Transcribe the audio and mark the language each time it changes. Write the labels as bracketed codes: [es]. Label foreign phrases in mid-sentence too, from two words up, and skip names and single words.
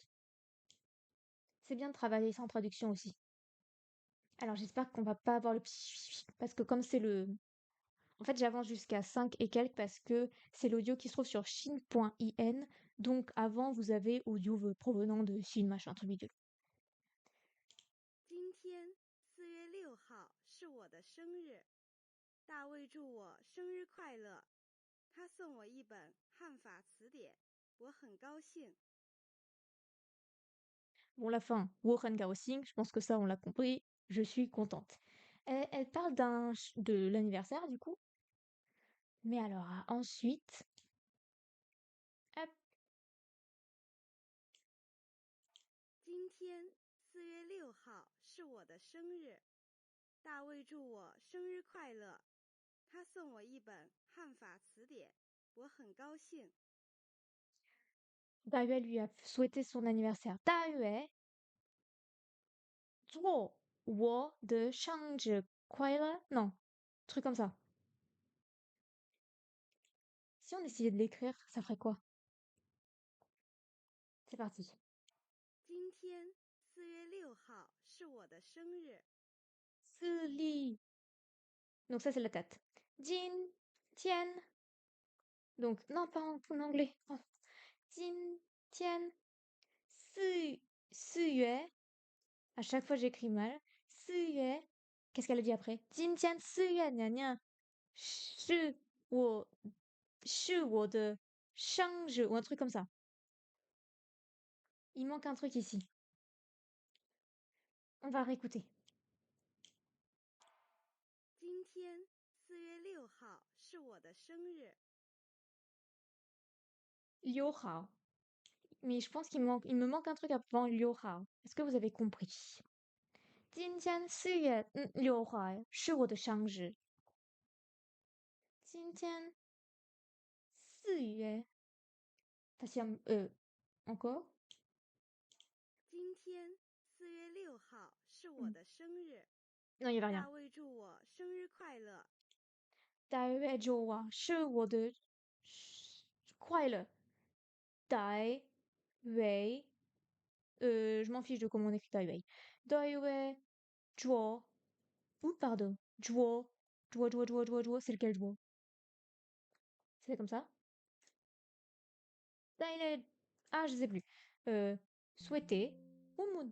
[fr] C'est bien de travailler sans traduction aussi. Alors j'espère qu'on va pas avoir le parce que comme c'est le... En fait j'avance jusqu'à 5 et quelques parce que c'est l'audio qui se trouve sur shin.in. Donc avant vous avez audio provenant de Shin machin truc bidule. [zh] 今天4月6号是我的生日，大卫祝我生日快乐。他送我一本汉法词典，我很高兴。 [fr] Bon la fin, [zh] 我很高兴, [fr] je pense que ça on l'a compris, je suis contente. Elle parle de l'anniversaire du coup. Mais alors ensuite... Hop. [zh] 今天4月6号是我的生日，大卫祝我生日快乐。他送我一本汉法词典，我很高兴。 [fr] Dayue lui a souhaité son anniversaire. Dayue, [zh] 祝我的生日快乐? [fr] Non, truc comme ça. Si on essayait de l'écrire, ça ferait quoi? C'est parti. [zh] 今天4月6号是我的生日。 [fr] Sili. Donc ça, c'est la tête. [zh] 今天. [fr] Donc, non, pas en anglais. Oh. [zh] 今天，四月. [fr] À chaque fois, j'écris mal. Suyue. Qu'est-ce qu'elle a dit après? Jin, [zh] 天，四月，gna gna。是，我，是，我的，生, [fr] ou un truc comme ça. Il manque un truc ici. On va réécouter. [zh] 今天4月6号是我的生日。六号. [fr] Mais je pense il me manque un truc avant Liu Hao. Est-ce que vous avez compris? [zh] 今天4月6号是我的生日。今天4月 다시 encore? 今天4月6号是我的生日。 [fr] Non, il y avait [zh] 大 [fr] rien. [zh] 卫祝我生日快乐。大卫祝我是我的快乐。 [fr] 大卫 je m'en fiche de comment on écrit Daiwei. [zh] 大卫祝. [fr] Ou pardon. [zh] 祝. [fr] Zhuo. C'est lequel Zhuo? C'est comme ça? Daiwei. Ah, je sais plus. Souhaiter. Ou mon.